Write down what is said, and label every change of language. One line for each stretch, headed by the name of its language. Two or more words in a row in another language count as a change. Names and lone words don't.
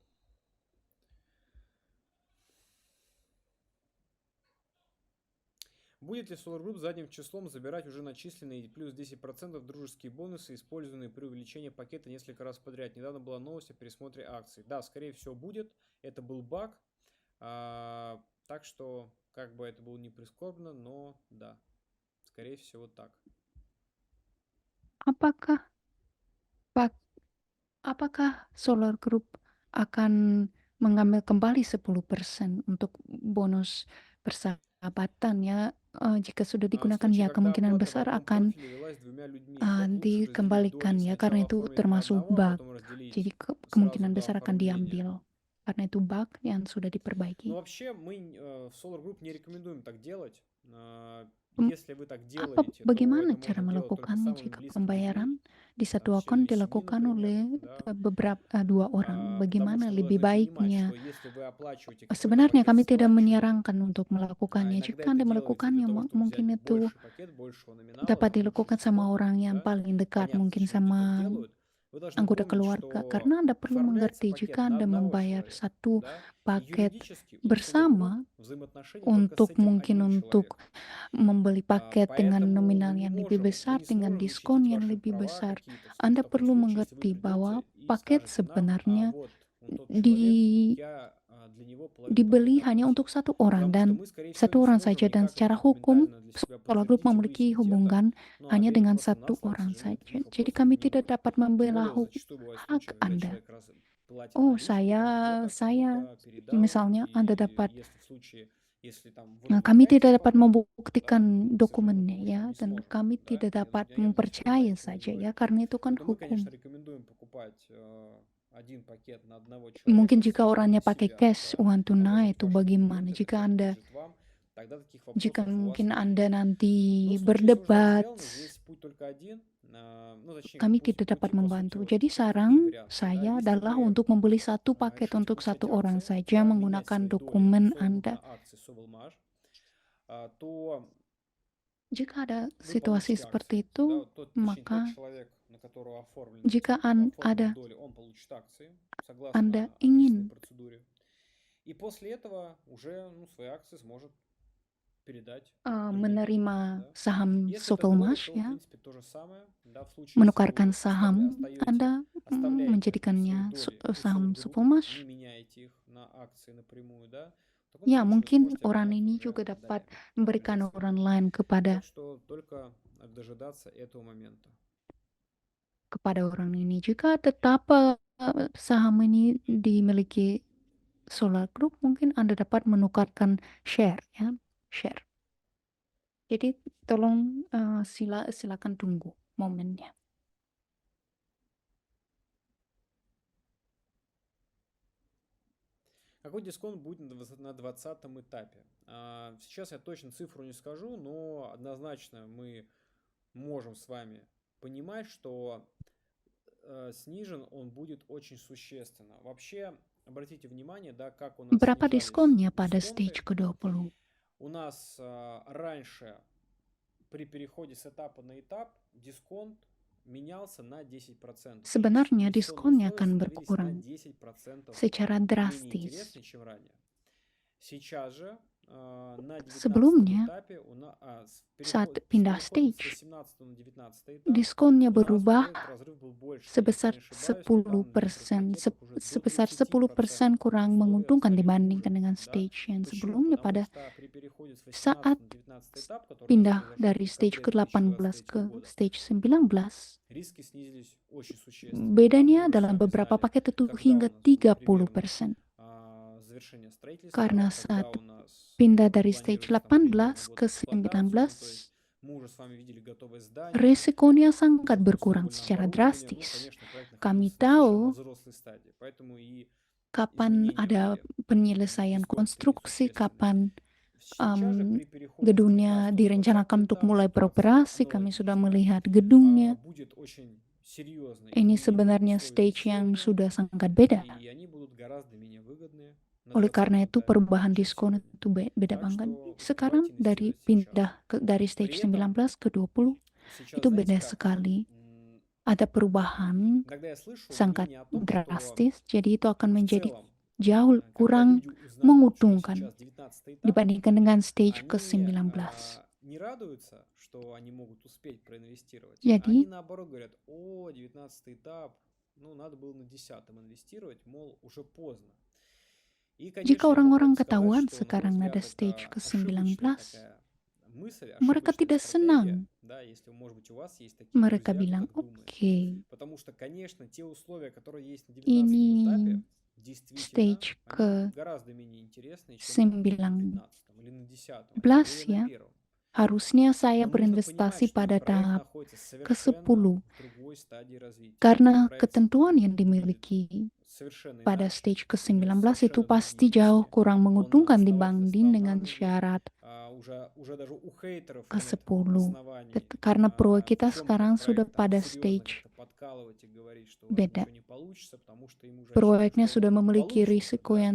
Russian: Будет ли Solar Group задним числом забирать уже начисленные плюс 10% дружеские бонусы, использованные при увеличении пакета несколько раз подряд? Недавно была новость о пересмотре акций. Да, скорее всего будет. Это был баг. Так что, как бы это было не прискорбно, но да, скорее всего так.
Indonesian: Apakah Solar Group akan mengambil kembali 10% untuk bonus persahabatan ya? Jika sudah
Russian: В
Indonesian: digunakan
Russian: случае,
Indonesian: ya
Russian: когда
Indonesian: kemungkinan
Russian: оплата в
Indonesian: besar
Russian: одном
Indonesian: akan
Russian: профиле велась двумя людьми, как лучше разделить
Indonesian: dikembalikan
Russian: доли?
Indonesian: ya, karena
Russian: Сначала
Indonesian: itu
Russian: оформить на
Indonesian: termasuk
Russian: одного, а
Indonesian: bug.
Russian: потом разделить
Indonesian: Jadi
Russian: сразу
Indonesian: kemungkinan
Russian: до
Indonesian: besar akan
Russian: оформления.
Indonesian: diambil karena itu bug yang sudah diperbaiki.
Russian: Но вообще мы в Solar Group не рекомендуем так делать. М, Если вы так делаете, то
Indonesian: Bagaimana
Russian: это
Indonesian: cara
Russian: можно делать только
Indonesian: melakukannya
Russian: самыми
Indonesian: jika
Russian: близкими
Indonesian: pembayaran
Russian: людьми,
Indonesian: di satu
Russian: там,
Indonesian: akun
Russian: членами семьи,
Indonesian: dilakukan
Russian: например,
Indonesian: oleh
Russian: да.
Indonesian: dua orang?
Russian: Потому
Indonesian: Bagaimana
Russian: что вы
Indonesian: lebih
Russian: должны понимать,
Indonesian: baiknya?
Russian: что если вы оплачиваете какой-то
Indonesian: Sebenarnya
Russian: пакет
Indonesian: kami tidak
Russian: сплачиваемый,
Indonesian: menyarankan untuk melakukannya.
Russian: иногда
Indonesian: Jika
Russian: это
Indonesian: Anda
Russian: делается для
Indonesian: melakukannya,
Russian: того, чтобы
Indonesian: mungkin
Russian: взять
Indonesian: itu
Russian: больший пакет, большего номинала,
Indonesian: dapat
Russian: там лучше
Indonesian: dilakukan sama
Russian: дисконт,
Indonesian: orang yang
Russian: да.
Indonesian: paling dekat,
Russian: Понятно,
Indonesian: mungkin
Russian: зачем это
Indonesian: sama
Russian: делают. Вы должны
Indonesian: anggota
Russian: помнить,
Indonesian: keluarga.
Russian: что
Indonesian: Karena Anda perlu
Russian: оформляется
Indonesian: mengerti,
Russian: пакет
Indonesian: jika
Russian: на
Indonesian: Anda
Russian: одного
Indonesian: membayar
Russian: человека,
Indonesian: satu
Russian: да, и
Indonesian: paket
Russian: юридически у Solar Group
Indonesian: bersama
Russian: взаимоотношения только с
Indonesian: untuk
Russian: этим
Indonesian: mungkin
Russian: одним
Indonesian: untuk
Russian: человеком.
Indonesian: membeli paket dengan
Russian: Поэтому
Indonesian: nominal
Russian: мы
Indonesian: yang lebih
Russian: не
Indonesian: besar, dengan
Russian: сможем
Indonesian: diskon
Russian: защитить
Indonesian: yang
Russian: ваши
Indonesian: lebih
Russian: права
Indonesian: besar.
Russian: какие-то в
Indonesian: Anda
Russian: таком
Indonesian: perlu
Russian: случае, если вы
Indonesian: mengerti bahwa
Russian: придете и
Indonesian: paket
Russian: скажете нам,
Indonesian: sebenarnya
Russian: вот он тот человек, я для него половину
Indonesian: dibeli
Russian: пакета
Indonesian: hanya
Russian: оплачу.
Indonesian: untuk satu orang
Russian: Потому что
Indonesian: dan
Russian: мы, скорее всего,
Indonesian: satu
Russian: не
Indonesian: orang
Russian: сможем
Indonesian: saja, dan
Russian: никак
Indonesian: secara
Russian: это
Indonesian: hukum
Russian: документально для себя
Indonesian: Solar Group
Russian: подтвердить и
Indonesian: memiliki
Russian: выяснить это.
Indonesian: hubungan
Russian: Ну, а
Indonesian: hanya
Russian: ответить
Indonesian: dengan
Russian: просто
Indonesian: satu
Russian: нас вам, к
Indonesian: orang
Russian: сожалению,
Indonesian: saja.
Russian: таких
Indonesian: Jadi
Russian: вопросов
Indonesian: kami
Russian: не
Indonesian: tidak
Russian: будет.
Indonesian: dapat
Russian: Тем
Indonesian: membela
Russian: более, зачастую бывают
Indonesian: hak
Russian: случаи, когда
Indonesian: Anda.
Russian: человек платит
Indonesian: Oh,
Russian: наличными, там где-то
Indonesian: saya
Russian: кому-то передал,
Indonesian: misalnya Anda
Russian: и
Indonesian: dapat,
Russian: если в случае, если там вы
Indonesian: nah,
Russian: нам
Indonesian: kami
Russian: отменяете
Indonesian: tidak dapat
Russian: спокойно, да,
Indonesian: membuktikan
Russian: к сожалению,
Indonesian: dokumennya
Russian: помочь
Indonesian: ya,
Russian: вам не
Indonesian: dan
Russian: сможем,
Indonesian: kami
Russian: да,
Indonesian: tidak dapat
Russian: я здесь понимаю,
Indonesian: mempercayai
Russian: о чем вы
Indonesian: saja ya,
Russian: говорите.
Indonesian: karena itu kan
Russian: Поэтому мы, конечно,
Indonesian: hukum.
Russian: рекомендуем покупать один пакет на одного
Indonesian: Mungkin
Russian: человека,
Indonesian: jika orangnya
Russian: на
Indonesian: pakai
Russian: себя,
Indonesian: cash,
Russian: да,
Indonesian: uang
Russian: а может
Indonesian: tunai,
Russian: быть
Indonesian: itu
Russian: ваши
Indonesian: bagaimana?
Russian: документы, это
Indonesian: Jika
Russian: все
Indonesian: Anda
Russian: принадлежит вам, тогда таких
Indonesian: Jika
Russian: вопросов у вас
Indonesian: mungkin
Russian: не
Indonesian: Anda
Russian: будет.
Indonesian: nanti
Russian: Но в случае, если уже так
Indonesian: berdebat,
Russian: сделано, здесь путь только один, ну, точнее,
Indonesian: kami
Russian: пути,
Indonesian: tidak dapat
Russian: по сути,
Indonesian: membantu.
Russian: вот
Indonesian: Jadi
Russian: такие
Indonesian: saran
Russian: варианты, да.
Indonesian: saya
Russian: Если
Indonesian: adalah
Russian: вы
Indonesian: untuk membeli satu paket
Russian: решите
Indonesian: untuk
Russian: получать
Indonesian: satu orang
Russian: акции,
Indonesian: saja
Russian: да, менять
Indonesian: menggunakan
Russian: свои доли
Indonesian: dokumen
Russian: Solar Group
Indonesian: Anda.
Russian: на акции Sobelmaj, то
Indonesian: Jika ada
Russian: вы
Indonesian: situasi
Russian: получите
Indonesian: seperti
Russian: акции, да,
Indonesian: itu,
Russian: вот тот, точнее, тот
Indonesian: maka
Russian: человек, на которого оформлены
Indonesian: jika
Russian: оформлены доли, он получит акции,
Indonesian: Anda
Russian: согласно описанной
Indonesian: ingin
Russian: процедуре. И после этого уже, ну, свои акции сможет передать другим,
Indonesian: menerima
Russian: да.
Indonesian: saham
Russian: Если это доли,
Indonesian: Sovelmash
Russian: то, в
Indonesian: ya,
Russian: принципе, то же самое, да, в случае, если
Indonesian: menukarkan
Russian: вы
Indonesian: saham, Anda
Russian: оставляете свои
Indonesian: menjadikannya
Russian: доли у
Indonesian: saham
Russian: Solar Group,
Indonesian: Sovelmash.
Russian: не меняете их на акции напрямую, да, в таком
Indonesian: Ya,
Russian: случае вы
Indonesian: mungkin
Russian: сможете
Indonesian: orang
Russian: обменять
Indonesian: ini
Russian: уже
Indonesian: juga dapat
Russian: далее,
Indonesian: memberikan
Russian: например, свои
Indonesian: orang
Russian: доли.
Indonesian: lain kepada
Russian: Так что только дожидаться этого момента.
Indonesian: orang ini. Jika tetap saham ini dimiliki Solar Group, mungkin Anda dapat menukarkan share ya, share. Jadi tolong silakan tunggu momennya.
Russian: Какой дисконт будет на 20 этапе? Сейчас я точно цифру не скажу, но однозначно мы можем с вами понимать, что снижен он будет очень существенно. Вообще, обратите внимание, да, как у нас
Indonesian: Berapa
Russian: снижались
Indonesian: diskonnya pada
Russian: дисконты.
Indonesian: stage ke-20?
Russian: У нас раньше при переходе с этапа на этап дисконт менялся на 10%.
Indonesian: Sebenarnya
Russian: Инвестиционные
Indonesian: diskonnya
Russian: условия
Indonesian: akan
Russian: становились на
Indonesian: berkurang
Russian: 10%
Indonesian: secara
Russian: менее
Indonesian: drastis.
Russian: интересны, чем ранее. Сейчас же на 19
Indonesian: Sebelumnya,
Russian: этапе
Indonesian: saat
Russian: с
Indonesian: pindah
Russian: переходом с
Indonesian: stage,
Russian: 18 на 19 этап
Indonesian: diskonnya
Russian: у нас
Indonesian: berubah
Russian: уже этот разрыв был больше. Если я
Indonesian: sebesar
Russian: не ошибаюсь, то там на некоторых
Indonesian: 10%,
Russian: пакетах уже до
Indonesian: sebesar
Russian: 30%
Indonesian: 10% kurang
Russian: условия
Indonesian: menguntungkan
Russian: стали
Indonesian: dibandingkan
Russian: хуже.
Indonesian: dengan
Russian: Да?
Indonesian: stage yang
Russian: Почему?
Indonesian: sebelumnya.
Russian: Потому
Indonesian: Pada
Russian: что при переходе с 18
Indonesian: saat
Russian: на 19 этап, который у нас
Indonesian: pindah
Russian: произошел в
Indonesian: dari stage
Russian: декабре
Indonesian: ke-18
Russian: 2023
Indonesian: ke
Russian: года,
Indonesian: stage 19,
Russian: риски снизились очень существенно. Да,
Indonesian: bedanya
Russian: мы же с
Indonesian: dalam
Russian: вами
Indonesian: beberapa
Russian: знали,
Indonesian: paket itu
Russian: когда
Indonesian: hingga
Russian: у нас было примерно
Indonesian: 30%.
Russian: завершение строительства,
Indonesian: Karena
Russian: когда
Indonesian: saat
Russian: у нас
Indonesian: pindah dari stage
Russian: планировались там примерно
Indonesian: 18
Russian: год
Indonesian: ke
Russian: эксплуатацию, ну, то есть
Indonesian: 19,
Russian: мы уже с вами видели готовое здание,
Indonesian: resikonya sangat
Russian: готовое
Indonesian: berkurang
Russian: строительное
Indonesian: secara
Russian: оборудование, ну,
Indonesian: drastis.
Russian: конечно, проект
Indonesian: Kami
Russian: находился совершенно во
Indonesian: tahu
Russian: взрослой стадии, поэтому и
Indonesian: kapan
Russian: изменения
Indonesian: ada
Russian: были
Indonesian: penyelesaian
Russian: дисконта
Indonesian: konstruksi,
Russian: несущественные.
Indonesian: kapan
Russian: Сейчас же при переходе с
Indonesian: gedungnya
Russian: 19 на 20
Indonesian: direncanakan untuk
Russian: этап
Indonesian: mulai
Russian: ситуация
Indonesian: beroperasi. Kami sudah
Russian: аналогичная.
Indonesian: melihat gedungnya.
Russian: Будет очень серьезное
Indonesian: Ini
Russian: изменение
Indonesian: sebenarnya
Russian: условий
Indonesian: stage yang
Russian: инвестирования,
Indonesian: sudah sangat beda.
Russian: и они будут гораздо менее выгодные на
Indonesian: Oleh
Russian: 20
Indonesian: karena itu
Russian: этапе,
Indonesian: perubahan
Russian: чем
Indonesian: diskon
Russian: сегодня.
Indonesian: itu beda
Russian: Так
Indonesian: banget.
Russian: что
Indonesian: Sekarang
Russian: давайте
Indonesian: dari
Russian: инвестировать сейчас.
Indonesian: pindah dari stage
Russian: При этом
Indonesian: 19 ke 20
Russian: сейчас,
Indonesian: itu
Russian: знаете
Indonesian: beda
Russian: как,
Indonesian: sekali. Ada perubahan
Russian: иногда я слышу
Indonesian: sangat
Russian: мнение о том, что
Indonesian: drastis, jadi itu akan
Russian: в
Indonesian: menjadi
Russian: целом,
Indonesian: jauh
Russian: когда
Indonesian: kurang
Russian: люди узнают, что
Indonesian: menguntungkan
Russian: сейчас 19 этап,
Indonesian: dibandingkan dengan stage
Russian: они
Indonesian: ke-19.
Russian: не радуются, что они могут успеть проинвестировать.
Indonesian: Jadi,
Russian: Они наоборот говорят: о, 19 этап, ну, надо было на 10-м инвестировать, мол, уже поздно. И,
Indonesian: jika
Russian: конечно, я могу
Indonesian: orang-orang
Russian: сказать,
Indonesian: ketahuan
Russian: что, на мой
Indonesian: sekarang ada
Russian: взгляд,
Indonesian: stage
Russian: это
Indonesian: ke-19,
Russian: ошибочная такая мысль,
Indonesian: mereka
Russian: ошибочная
Indonesian: tidak
Russian: стратегия,
Indonesian: senang.
Russian: да, если, может быть, у вас есть такие
Indonesian: Mereka
Russian: друзья, кто
Indonesian: bilang,
Russian: так думает.
Indonesian: oke,
Russian: Потому что, конечно, те условия, которые есть на 19
Indonesian: ini
Russian: этапе, действительно,
Indonesian: stage
Russian: они гораздо менее интересные, чем на 15 или на 10-м, а тем более на
Indonesian: ke-19 ya.
Russian: первом.
Indonesian: Harusnya saya
Russian: Но нужно понимать,
Indonesian: berinvestasi
Russian: что
Indonesian: pada
Russian: проект
Indonesian: tahap
Russian: находится совершенно
Indonesian: ke-10
Russian: в другой стадии развития.
Indonesian: karena
Russian: Проект
Indonesian: ketentuan yang
Russian: будет
Indonesian: dimiliki
Russian: совершенно
Indonesian: pada
Russian: иначе,
Indonesian: stage
Russian: у него
Indonesian: ke-19 itu
Russian: совершенно
Indonesian: pasti
Russian: другие
Indonesian: jauh
Russian: риски.
Indonesian: kurang
Russian: Он
Indonesian: menguntungkan
Russian: основательно
Indonesian: dibanding
Russian: стал на
Indonesian: dengan
Russian: ноги,
Indonesian: syarat
Russian: уже даже у хейтеров нет
Indonesian: ke-10.
Russian: оснований
Indonesian: Karena proyek kita
Russian: чем-то
Indonesian: sekarang sudah
Russian: проект там
Indonesian: pada
Russian: серьезно
Indonesian: stage
Russian: как-то подкалывать и говорить, что у вас
Indonesian: beda.
Russian: ничего не получится, потому что им уже очевидно,
Indonesian: Proyeknya
Russian: что
Indonesian: sudah memiliki
Russian: получится,
Indonesian: risiko
Russian: да.